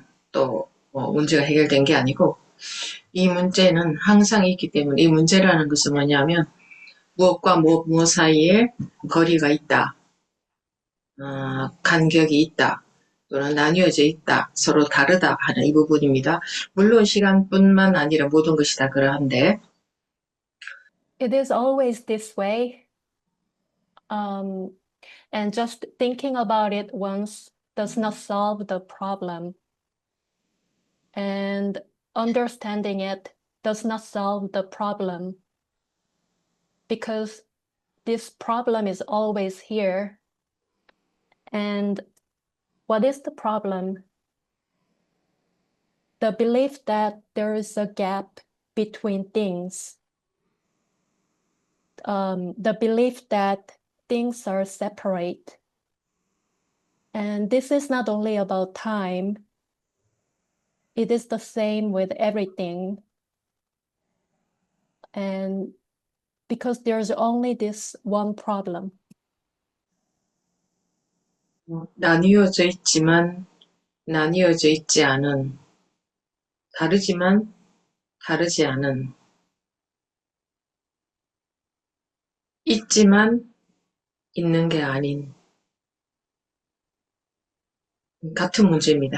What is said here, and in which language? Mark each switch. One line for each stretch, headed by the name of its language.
Korean: 또, 문제가 해결된 게 아니고, 이 문제는 항상 있기 때문에, 이 문제라는 것은 뭐냐면, 무엇과 무엇 사이에 거리가 있다, 간격이 있다, 또는 나뉘어져 있다, 서로 다르다 하는 이 부분입니다. 물론 시간뿐만 아니라 모든 것이 다 그러한데,
English: It is always this way. And just thinking about it once does not solve the problem. And understanding it does not solve the problem. Because this problem is always here. And what is the problem? The belief that there is a gap between things. The belief that things are separate. And this is not only about time. It is the same with everything. and because there's only this one problem.
Korean: 나뉘어져 있지만 나뉘어져 있지 않은, 다르지만 다르지 않은, 있지만 있는 게 아닌, 같은 문제입니다.